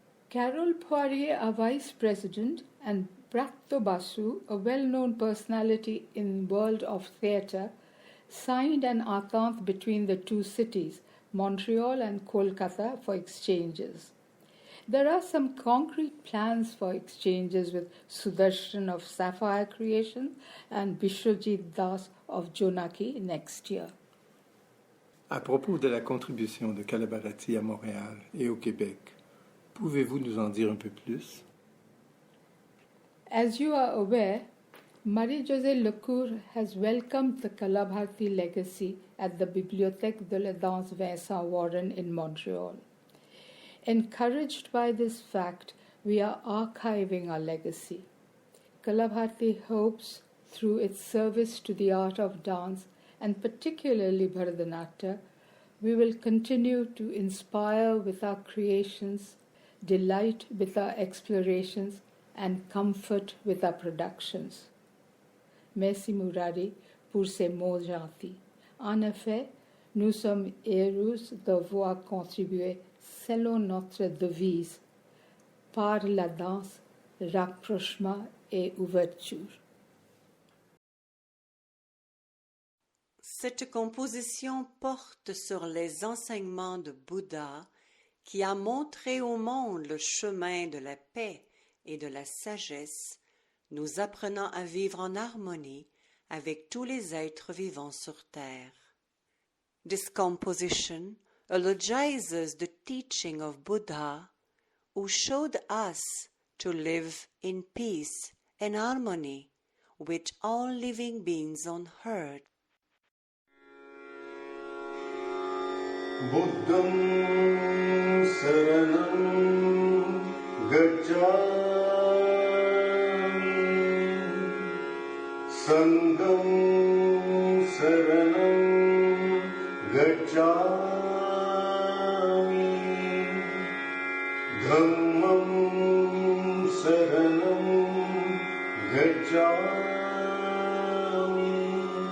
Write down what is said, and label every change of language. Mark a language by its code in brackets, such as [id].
[en] Carol Poirier, a vice president, and Bratto Basu, a well-known personality in the world of theatre, signed an entente between the two cities, Montreal and Kolkata, for exchanges. There are some concrete plans for exchanges with Sudarshan of Sapphire Creations and Bishwajit Das of Jonaki next year. [fr] À propos de la contribution de Kalabharati à Montréal et au Québec, pouvez-vous nous en dire un peu plus? [en] As you are aware, Marie-Josée Lecour has welcomed the Kalabharati legacy at the Bibliothèque de la Danse Vincent Warren in Montreal. Encouraged by this fact, we are archiving our legacy. Kalabharati hopes, through its service to the art of dance, and particularly Bharatanatyam, we will continue to inspire with our creations, delight with our explorations, and comfort with our productions. [fr] Merci Murari pour ces mots gentils. En effet, nous sommes heureux de voir contribuer selon notre devise, par la danse, rapprochement et ouverture. Cette composition porte sur les enseignements de Bouddha qui a montré au monde le chemin de la paix et de la sagesse, nous apprenant à vivre en harmonie avec tous les êtres vivants sur terre. [en] This composition eulogizes the teaching of Buddha, who showed us to live in peace and harmony with all living beings on earth. [pi] Buddham Sharanam gacchami, Sangam Sharanam gacchami, Dhammam Sharanam gacchami,